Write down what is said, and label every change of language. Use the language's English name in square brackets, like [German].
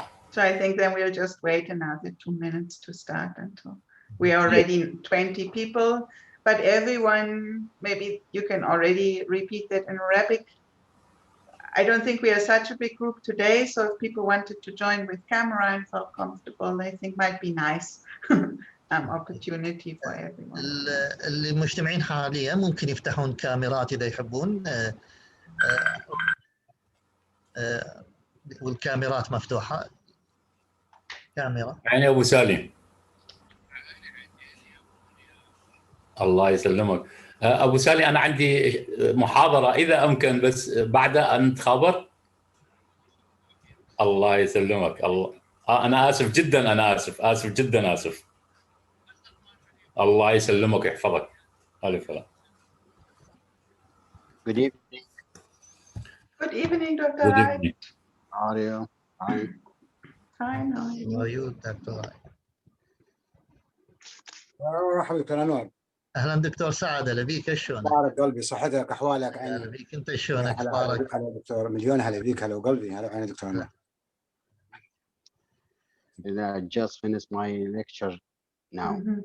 [English] So I think then we'll just wait another 2 minutes to start until we are already 20 people. But everyone, maybe you can already repeat that in Arabic. I don't think we are such a big group today, so if people wanted to join with camera and felt comfortable, I think might be nice opportunity for everyone. [Arabic] المجتمعين حاليا ممكن يفتحون كاميرات إذا يحبون، والكاميرات مفتوحة. كاميرا. يعني أبو سالم. الله يسلمك. أبو سالم أنا عندي محاضرة إذا أمكن بس بعد أن تخابر. الله يسلمك. الله أنا آسف جدا، أنا آسف جدا آسف. الله يسلمك ويحفظك. ألف لا. [English] Good evening. Good evening, Dr. Good Wright. evening. How are you? Fine. Fine. How are you, Dr. Wright? [Arabic] مرحبا دكتور انور. اهلا دكتور سعد، هلا بيك، شلونك؟ اخبارك قلبي، صحتك، احوالك؟ هلا بيك، انت شلونك؟ اخبارك؟ هلا دكتور، مليون هلا بيك، هلا وقلبي، هلا وعيني دكتور انور. [English] I just finished my lecture now.